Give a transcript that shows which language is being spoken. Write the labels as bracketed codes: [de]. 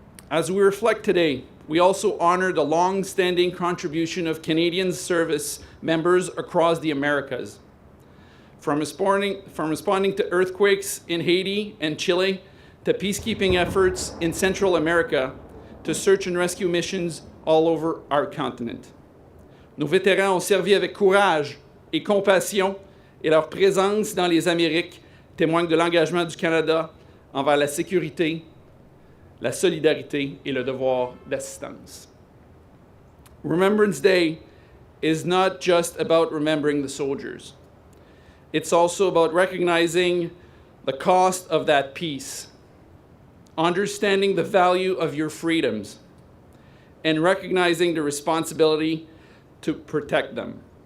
[en] As we reflect today, we also honor the long-standing contribution of Canadian service members across the Americas. From responding to earthquakes in Haiti and Chile, to peacekeeping efforts in Central America, to search and rescue missions all over our continent. [fr] Nos vétérans ont servi avec courage et compassion, et leur présence dans les Amériques témoigne de l'engagement du Canada envers la sécurité, la solidarité et le devoir d'assistance. [en] Remembrance Day is not just about remembering the soldiers. It's also about recognizing the cost of that peace, understanding the value of your freedoms, and recognizing the responsibility to protect them.